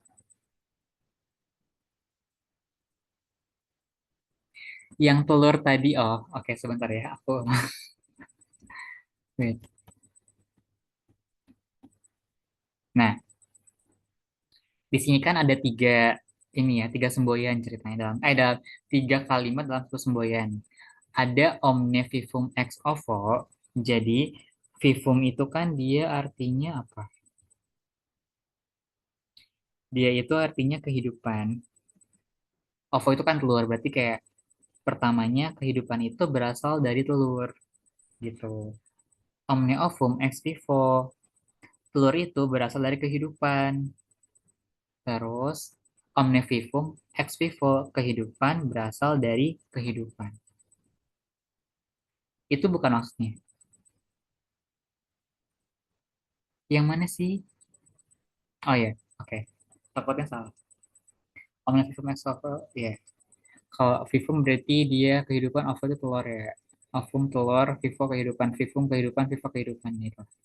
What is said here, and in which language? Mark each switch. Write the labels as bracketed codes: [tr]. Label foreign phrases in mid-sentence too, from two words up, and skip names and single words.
[id] Yang telur tadi, oh oke sebentar ya, aku wait. Nah, di sini kan ada tiga ini ya, tiga semboyan ceritanya dalam tiga kalimat dalam satu semboyan. [la] Ada omne vivum ex ovo. [id] Jadi vivum itu kan dia artinya apa? Dia itu artinya kehidupan. Ovo itu kan telur, berarti kayak pertamanya kehidupan itu berasal dari telur gitu. [la] Omne ovum ex vivo. [id] Telur itu berasal dari kehidupan. [la] Terus omne vivum ex vivo, [id] kehidupan berasal dari kehidupan. Itu bukan maksudnya. Yang mana sih? Oh ya, oke. Takutnya salah. [la] Omne vivum ex ovo, ya. [id] Kalau vivum berarti dia kehidupan, ovo itu telur ya. Ovum telur, vivo kehidupan, vivum kehidupan, vivo kehidupan gitu.